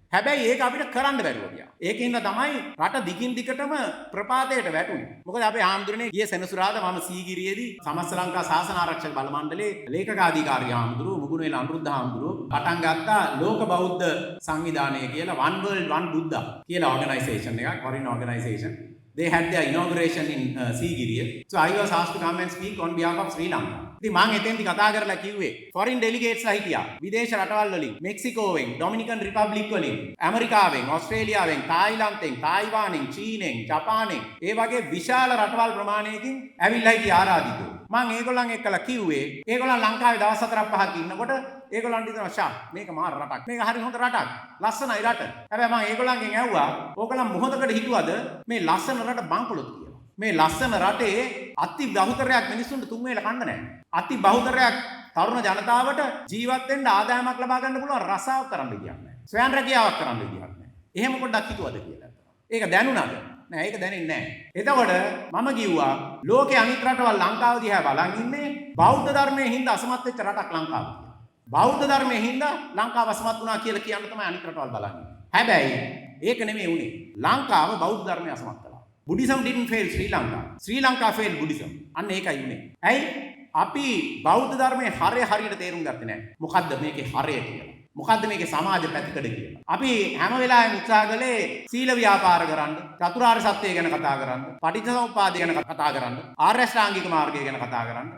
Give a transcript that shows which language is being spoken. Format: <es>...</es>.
<si>හැබැයි ඒක අපිට කරන්න බැරුව ගියා. ඒකින්ද තමයි රට දිගින් දිගටම ප්‍රපාතයට වැටුනේ. මොකද අපේ ආම්දුරනේ ගිය සෙනසුරාදා මම සීගිරියේදී සමස්ත ලංකා ශාසන ආරක්ෂක බල මණ්ඩලයේ ලේකකාධිකාරී ආම්දුරු මුගුණේල අනුරුද්ධ ආම්දුරු පටන් ගත්තා ලෝක බෞද්ධ සංවිධානය කියලා One World One Buddha කියලා ඕගනයිසේෂන් එකක්,</si> <en>foreign organization. They had their inauguration in Sigiriya. So I was asked to come and speak on behalf of Sri Lanka.</en> <si>ඉතින් මම එතෙන්දි කතා කරලා කිව්වේ</si> <en>foreign delegates</en> <si>ලා හිටියා. විදේශ රටවල් වලින්, මෙක්සිකෝවෙන්, ඩොමිනිකන් රිපබ්ලික් වලින්, ඇමරිකාවෙන්, ඕස්ට්‍රේලියාවෙන්, තායිලන්තෙන්, තායිවානෙන්, චීනෙන්, ජපානෙන් ඒ වගේ විශාල රටවල් ප්‍රමාණයකින් ඇවිල්ලා හිටිය ආරාධිතෝ. මම ඒගොල්ලන් එක්කලා කිව්වේ ඒගොල්ලන් ලංකාවේ දවස් 4-5ක් ඉන්නකොට ඒගොල්ලන්ට හිතනවා ෂා මේක මාර රටක්. මේක හරි හොඳ රටක්. ලස්සනයි රට. හැබැයි මම ඒගොල්ලන්ගෙන් ඇහුවා ඕගොල්ලන් මොහොතකට හිතුවද මේ ලස්සන රට බංකොලොත් කියලා. මේ ලස්සන රටේ අති බහුතරයක් මිනිස්සුන්ට තුන් වේල කන්න නැහැ. අති බහුතරයක් තරුණ ජනතාවට ජීවත් වෙන්න ආදායමක් ලබා ගන්න පුළුවන් රසාවක් කරන්න විදියක් නැහැ. ස්වයං රැකියාවක් කරන්න විදියක් නැහැ. එහෙම පොඩ්ඩක් හිතුවද කියලා. ඒක දැනුණාද? නෑ ඒක දැනෙන්නේ නෑ. එතකොට මම කිව්වා ලෝකේ අනිත් රටවල් ලංකාව දිහා බලන් ඉන්නේ බෞද්ධ ධර්මයේ හින්දා අසමත් වෙච්ච රටක් ලංකාව. බෞද්ධ ධර්මයේ හින්දා ලංකාව අසමත් වුණා කියලා කියන්න තමයි අනිත් රටවල් බලන්නේ. හැබැයි ඒක නෙමෙයි උනේ. ලංකාව බෞද්ධ ධර්මයේ අසමත් කළා.</si> <en>Buddhism didn't fail Sri Lanka. Sri Lanka failed Buddhism.</en> <si>අන්න ඒකයි උනේ. ඇයි? අපි බෞද්ධ ධර්මයේ හරය හරියට තේරුම් ගත්තේ නැහැ. මොකද්ද මේකේ හරය කියලා? මොකද්ද මේකේ සමාජ පැතිකඩ කියලා? අපි හැම වෙලාවෙම උත්සාහ කළේ සීල ව්‍යාපාර කරන්න, චතුරාර්ය සත්‍යය ගැන කතා කරන්න, පටිච්චසමුප්පාදය ගැන කතා කරන්න, ආර්ය ශ්‍රාංගික මාර්ගය ගැන කතා කරන්න.</si>